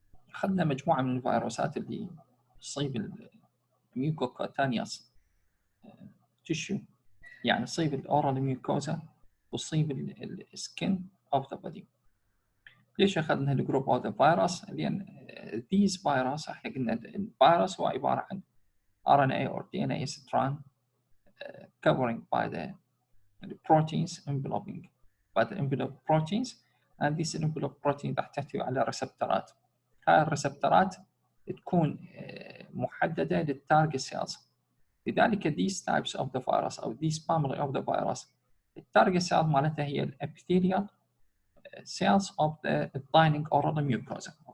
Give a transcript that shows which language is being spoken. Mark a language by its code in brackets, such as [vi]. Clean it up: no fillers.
[ar] أخذنا مجموعة من الفيروسات اللي تصيب الميوكوكوتانيوس تشو، يعني تصيب الاورال ميوكوزا وتصيب السكين اوف ذا بودي. ليش اخذنا [en] الجروب of the virus? لان these virus [ar] احنا قلنا الفيروس هو عباره عن [en] RNA or DNA strand covering by the proteins enveloping by the envelope proteins, and this envelope protein [ar] راح تحتوي على ريسبتورات. هاي الريسبتورات تكون محدده للتارجت سيلز. لذلك [en] these types of the virus [ar] أو [en] these family of the virus [ar] التارجت cells مالتها هي الابيثيليال [en] cells of the lining oral mucosa